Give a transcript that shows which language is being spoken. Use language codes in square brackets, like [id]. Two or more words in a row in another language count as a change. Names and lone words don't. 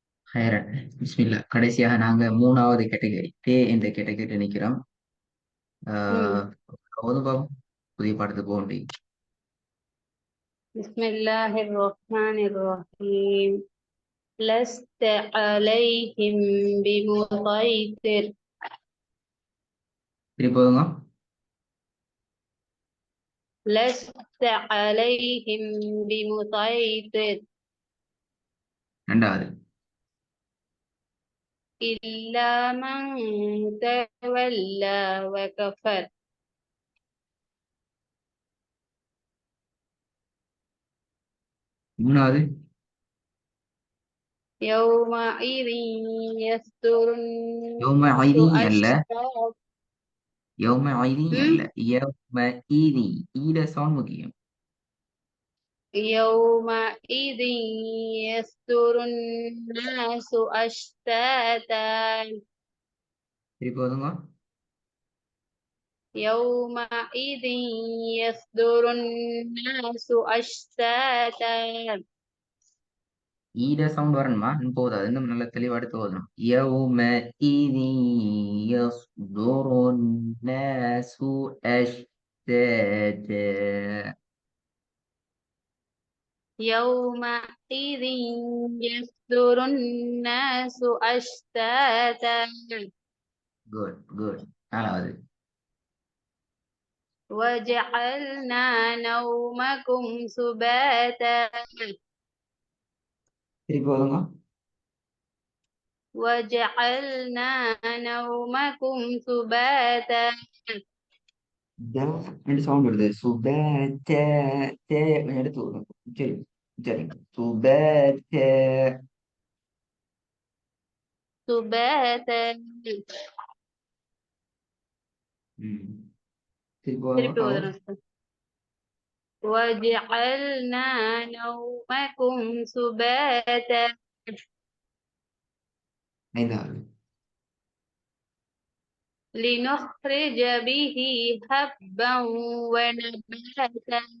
[ar] خيرا بسم الله. [ta] கடைசியாக நாங்க மூணாவது கேட்டகரி தே என்ற கேட்டகரி நிக்கிறோம். مم. ஆஹ் ஓதுவோம். புதிய பாடத்துக்கு போக முடியும். [ar] بسم الله الرحمن الرحيم. لست عليهم بمسيطر. [ta] திருப்பி போதுங்க. [ar] لست عليهم بمسيطر [ta] ரெண்டாவது. [ar] إلا من تولى وكفر. [ta] மூணாவது. [ar] يومئذ يصدر யௌம الناس [ta] ஐதி அல்ல. [ar] أشتاتا. يومئذ [ta] அல்ல. م? [ar] يومئذ. [ta] ஈட சவுண்ட் முக்கியம். [ar] يومئذ يصدر الناس أشتاتا. [ta] திருப்பி போதுங்க. [ar] يومئذ يصدر الناس أشتاتا. [ta] ஈட சவுண்ட் வரணுமா போதாது. இன்னும் நல்ல தெளிவா எடுத்து ஓதணும். [ar] يومئذ يصدر الناس أشتاتا. يومئذ يصدر الناس أشتاتا. [en] good good. [ta] நாலாவது. [ar] وجعلنا نومكم سباتا. [ta] திருப்பி போதுங்க. [ar] وجعلنا نومكم سباتا. [ta] த ரெண்டு சவுண்ட் வருது. சுப தே தே கொஞ்சம் எடுத்து விடுங்க. சரி சரி. சுப தே. [ar] سباتا. [ta] ம். திருப்பி போதுங்க. திருப்பி பாவம். ஓதுறேன். [ar] وجعلنا نومكم سباتا. [ta] ஐந்தாவது. [ar] لنخرج به حبا ونباتا.